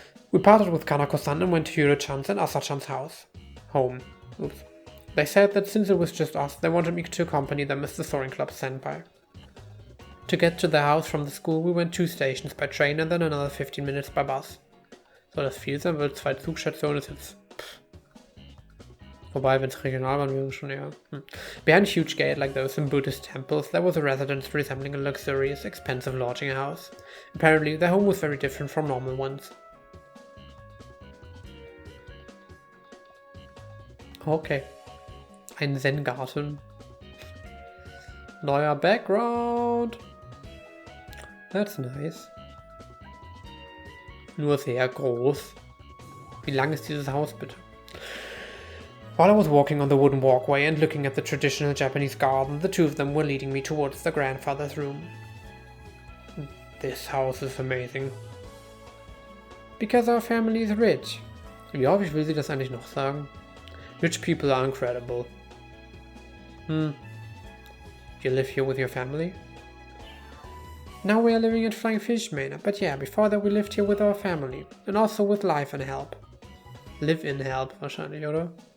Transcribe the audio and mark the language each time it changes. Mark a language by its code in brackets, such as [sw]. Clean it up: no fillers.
[en] We parted with Kanako-san and went to Yuru-chan's and Asa-chan's house. Home. Oops. They said that since it was just us, they wanted me to accompany them as the Soaring Club standby. To get to the house from the school, we went 2 stations by train and then another 15 minutes by bus. [de] Soll das viel sein, weil 2 Zugstationen ist jetzt... Wobei, wenn es regional waren, wäre schon eher... [en] Behind a huge gate like those in Buddhist temples, there was a residence resembling a luxurious, expensive lodging house. Apparently, their home was very different from normal ones. [de] Okay. Ein Zen-Garten. Neuer Background. [en] That's nice. [de] Nur sehr groß. Wie lang ist dieses Haus bitte? [en] While I was walking on the wooden walkway and looking at the traditional Japanese garden, the 2 of them were leading me towards the grandfather's room. This house is amazing. Because our family is rich. [de] Wie häufig will sie das eigentlich noch sagen? [en] Rich people are incredible. You live here with your family? Now we are living at Flying Fish Manor, but yeah, before that we lived here with our family. And also with Live-in Help. Live-in Help [de] wahrscheinlich, oder?